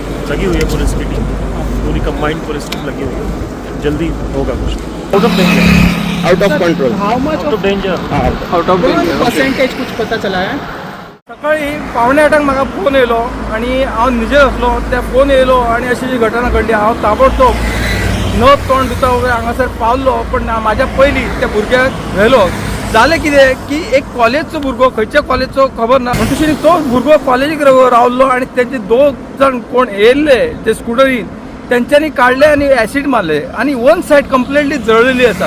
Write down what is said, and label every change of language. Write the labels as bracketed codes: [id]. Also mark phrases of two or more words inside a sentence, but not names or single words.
[hi] लगी हुई है पुलिस की टीम, पूरी कंबाइंड पुलिस टीम लगी हुई है, जल्दी होगा कुछ। [en] out of danger, out of control, how much out of danger, out of [hi] पर्सेंटेज कुछ पता चला है? [kok] सकाळी 7:45 म्हाका फोन येयलो आणि हांव न्हिजेर आसलो. त्या फोन येयलो आणि अशी जी घटना घडली. हांव ताबडतोब न तोंड दिता हांगासर पावलो, पण म्हाज्या पयलीं त्या भुरग्याक व्हेलो. जालें कितें की एक कॉलेजचो भुरगो, खंयच्या कॉलेजचो खबर ना, म्हणटकीर तो भुरगो कॉलेजीक रावल्लो आणि तेंचे 2 जण कोण येयल्ले ते स्कुटरीन, तेंच्यांनी काडले आणि ॲसीड मारले आणि [en] one side completely [kok] जळलेली आसा.